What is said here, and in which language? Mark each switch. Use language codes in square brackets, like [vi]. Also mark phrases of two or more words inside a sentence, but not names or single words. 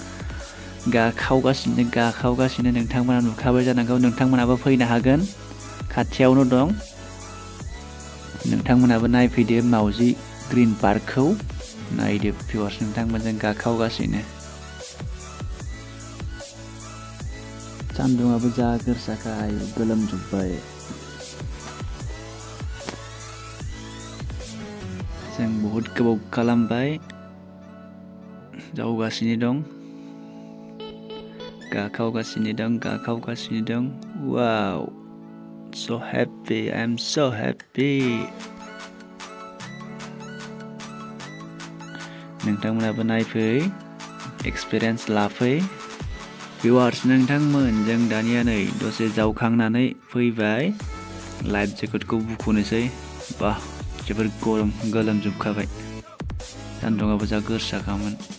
[brx] गाखावगासिनो नोंथांमोना नुखाबाय जानांगौ नोंथांमोनाबो फैनो हागोन खाथियावनो दं नोंथांमोनाबो नायफैदो मावजि ग्रीन पार्कखौ नायदो भिउवार्स नोंथांमोनजों गाखावगासिनो सान्दुंआबो जा गोरसाखाय गोलोमजोब्बाय जों बहुद गोबाव खालामबाय जावगासिनो दं गाखावगासिनो दं वाव [en] so happy I am so happy [brx] नोंथांमोनाबो नायफै एक्सपिरियेन्स लाफै भिउवार्स नोंथांमोन जों दानिया नै दसे जावखांनानै फैबाय लाइफ जेकेटखौ बुखुनोसै बा जोबोर गोलोमजोबखाबाय सान्दुंआबो जा गोरसाखामोन